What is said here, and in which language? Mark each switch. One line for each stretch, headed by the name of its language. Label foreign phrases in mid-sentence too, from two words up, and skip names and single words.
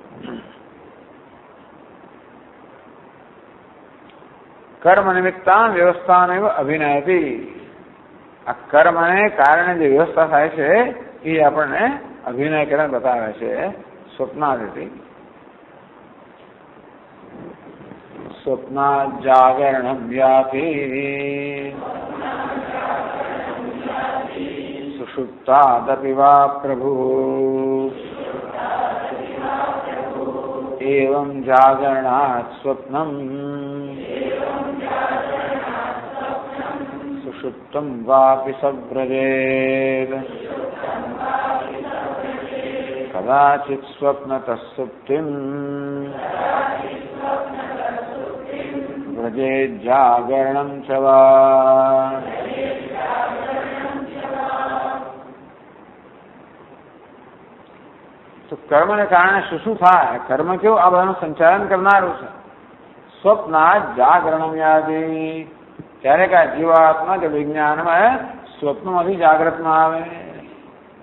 Sanskrit: कर्म निमित्ता व्यवस्था अभिनयती.
Gujarati: આ કર્મને કારણે જે વ્યવસ્થા થાય છે એ આપણને અભિનય કરીને બતાવે છે સ્વપ્નાદિથી.
Sanskrit: स्वप्ना जागरण व्यापी सुषुप्तादपि वा प्रभु एवं जागरणात् स्वप्नं सुषुप्तं वापि सव्रजेत् कदाचित् स्वप्नतः सुप्तिं व्रजे जागरणं च वा.
Gujarati: તો કર્મને કારણે શું થાય? કર્મ કેવું આ બધાનું સંચાલન કરનારું છે.
Sanskrit: स्वप्ना जागरणम
Gujarati: યાદી ત્યારે કે જીવાત્મા કે વિજ્ઞાનમાં સ્વપ્નમાંથી જાગ્રતમાં આવે.